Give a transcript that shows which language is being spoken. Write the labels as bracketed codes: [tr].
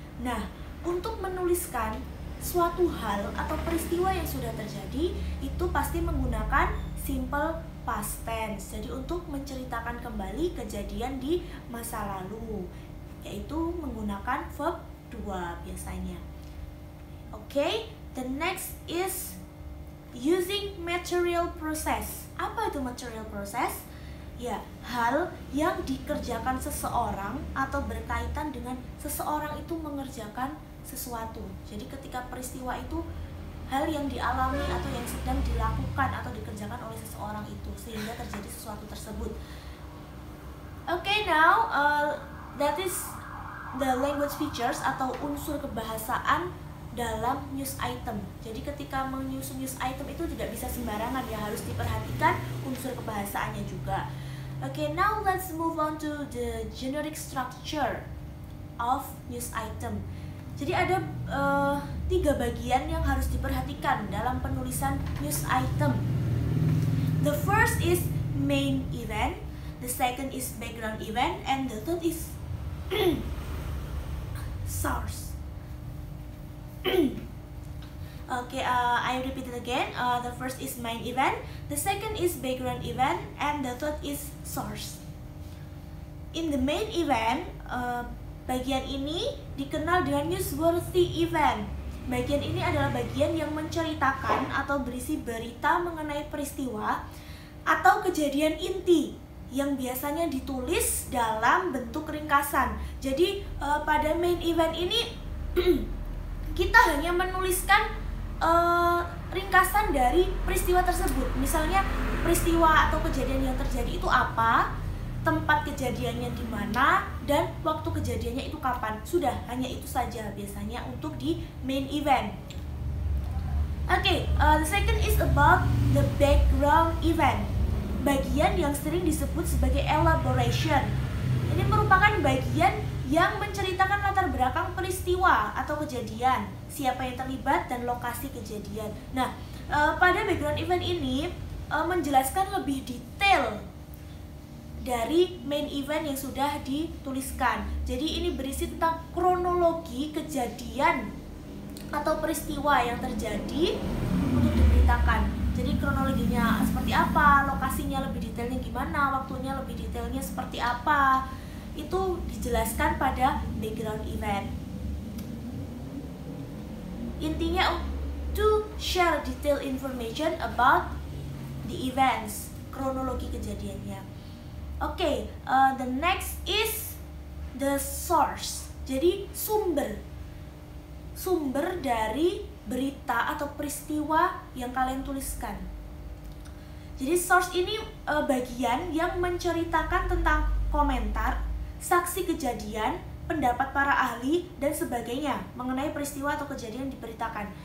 [id] Nah, untuk menuliskan suatu hal atau peristiwa yang sudah terjadi, itu pasti menggunakan simple past tense. Jadi untuk menceritakan kembali kejadian di masa lalu, yaitu menggunakan verb 2 biasanya. [en] Okay, the next is using material process. [id] Apa itu material process? Ya, hal yang dikerjakan seseorang atau berkaitan dengan seseorang itu mengerjakan sesuatu. Jadi ketika peristiwa itu hal yang dialami atau yang sedang dilakukan atau dikerjakan oleh seseorang itu sehingga terjadi sesuatu tersebut. [en] Okay, now that is the language features [id] atau unsur kebahasaan dalam [en] news item. [id] Jadi ketika menyusun news item itu tidak bisa sembarangan ya, harus diperhatikan unsur kebahasaannya juga. [en] Okay, now let's move on to the generic structure of news item. [id] Jadi ada 3 bagian yang harus diperhatikan dalam penulisan news item. [en] The first is main event, the second is background event, and the third is source. Okay, I repeat it again. The first is main event, the second is background event, and the third is source. In the main event, [id] bagian ini dikenal dengan [en] newsworthy event. [id] Bagian ini adalah bagian yang menceritakan atau berisi berita mengenai peristiwa atau kejadian inti yang biasanya ditulis dalam bentuk ringkasan. Jadi pada main event ini kita hanya menuliskan ringkasan dari peristiwa tersebut. Misalnya peristiwa atau kejadian yang terjadi itu apa, tempat kejadiannya di mana, dan waktu kejadiannya itu kapan. Sudah, hanya itu saja biasanya untuk di main event. Okay, the second is about the background event. Bagian yang sering disebut sebagai elaboration. Ini merupakan bagian yang menceritakan latar belakang peristiwa atau kejadian, siapa yang terlibat, dan lokasi kejadian. Nah, pada background event ini menjelaskan lebih detail dari main event yang sudah dituliskan. Jadi ini berisi tentang kronologi kejadian atau peristiwa yang terjadi untuk diberitakan. Jadi kronologinya seperti apa, lokasinya lebih detailnya gimana, waktunya lebih detailnya seperti apa, itu dijelaskan pada background event. Intinya [en] to share detailed information about the events, [id] kronologi kejadiannya. [en] Okay, the next is the source. [id] Jadi sumber dari berita atau peristiwa yang kalian tuliskan. Jadi source ini bagian yang menceritakan tentang komentar, saksi kejadian, pendapat para ahli, dan sebagainya mengenai peristiwa atau kejadian yang diberitakan.